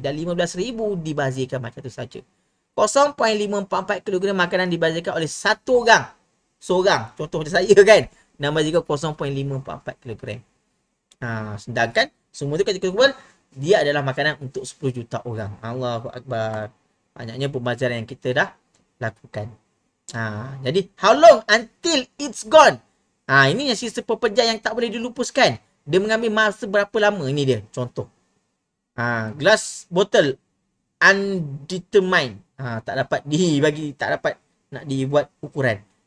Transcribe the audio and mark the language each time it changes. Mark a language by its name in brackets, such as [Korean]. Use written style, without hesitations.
[Malay] Dan 15,000 dibazirkan macam tu saja. 0.544 kilogram makanan dibazirkan oleh satu orang. Seorang. Contoh macam saya kan. Nama juga 0.544 kilogram. Sedangkan semua tu kita kumpul, dia adalah makanan untuk 10 juta orang. Allahu Akbar. Banyaknya pembaziran yang kita dah lakukan. Jadi [English] how long until it's gone? [Malay] Ini yang sisa pekerja yang tak boleh dilupuskan. Dia mengambil masa berapa lama? Ini dia contoh. [English] Glass bottle undetermined. [Malay] Tak dapat dibagi, tak dapat nak dibuat ukuran.